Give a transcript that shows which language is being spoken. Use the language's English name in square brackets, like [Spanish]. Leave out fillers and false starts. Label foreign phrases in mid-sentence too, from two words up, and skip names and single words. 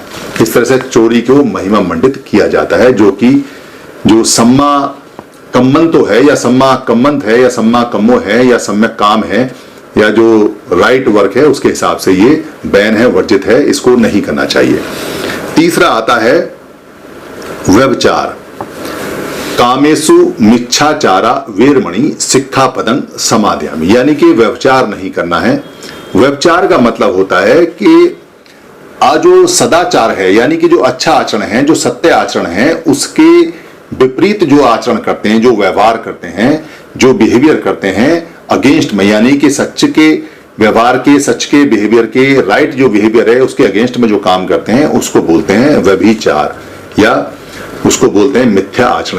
[Hindi] इस तरह से चोरी को महिमा मंडित किया जाता है, जो [Pali] सम्मा कम्मन [Hindi] तो है या [Pali] सम्मा कम्मंत [Hindi] है या [Pali] सम्मा कम्मो [Hindi] है या सम्यक काम है या जो [English] right work [Hindi] है उसके हिसाब से ये बैन है, वर्जित है, इसको नहीं करना चाहिए। तीसरा आता है व्यभिचार। [Pali] कामेसु मिच्छाचारा वीरमणि सिक्खापदं समादयामि, [Hindi] यानी कि व्यभिचार नहीं करना है। व्यभिचार का मतलब होता है कि जो सदाचार है, यानी कि जो अच्छा आचरण है, जो सत्य आचरण है, उसके विपरीत जो आचरण करते हैं, जो व्यवहार करते हैं, जो बिहेवियर करते हैं अगेंस्ट में, यानी कि सच के व्यवहार के, सच के बिहेवियर के, राइट जो बिहेवियर है उसके अगेंस्ट में जो काम करते हैं उसको बोलते हैं व्यभिचार, या उसको बोलते हैं मिथ्या आचरण।